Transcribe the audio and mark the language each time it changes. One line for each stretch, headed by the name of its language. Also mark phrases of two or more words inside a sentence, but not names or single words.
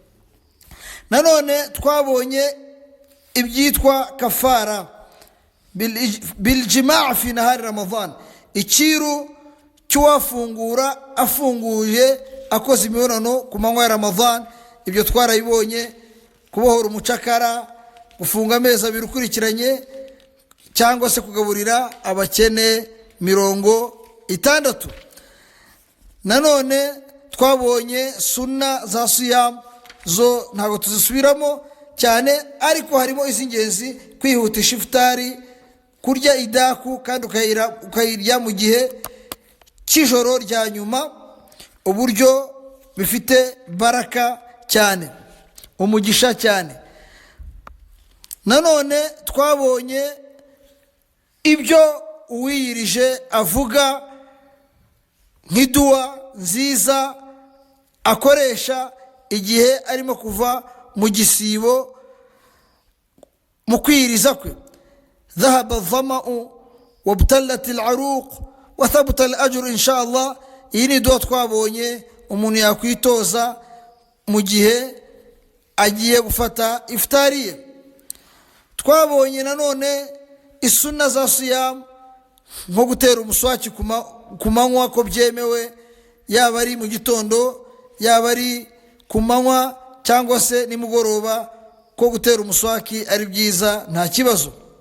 Kinyarwanda: Nanone twabonye ibyitwa
Arabic: كفارة بالجماع في نهار رمضان,
Kinyarwanda: ikiru cy'uwafungura afunguye akoze imibonano ku manywa ya Ramadhan. Ibyo twarabibonye, kubohora umucakara, gufunga amezi 2 ukurikiranye, cyangwa se kugaburira abakene 60. Nanone twabonye sunna za siyam, zo ntabwo tuzisubiramo cyane, ariko harimo iz'ingenzi: kwihutisha ifutari, kurya idaku kandi ukayirya mu gihe cy'ijoro rya nyuma, uburyo bifite baraka cyane, umugisha cyane. Nanone twabonye ibyo uwiyirije avuga nk'iduwa nziza akoresha igihe arimo kuva mu gisibo mu kwiyiriza kwe:
Arabic: ذهب الظمأ وابتلت العروق وثبت الأجر إن شاء الله.
Kinyarwanda: Iyi ni duwa twabonye umuntu yakwitoza mu gihe agiye gufata iftari ye. Twabonye nanone isuna za siyam, nko gutera umuswaki ku manywa, ko byemewe, yaba ari mu gitondo, yaba ari ku manywa cyangwa se nimugoroba, ko gutera umuswaki ari byiza nta kibazo.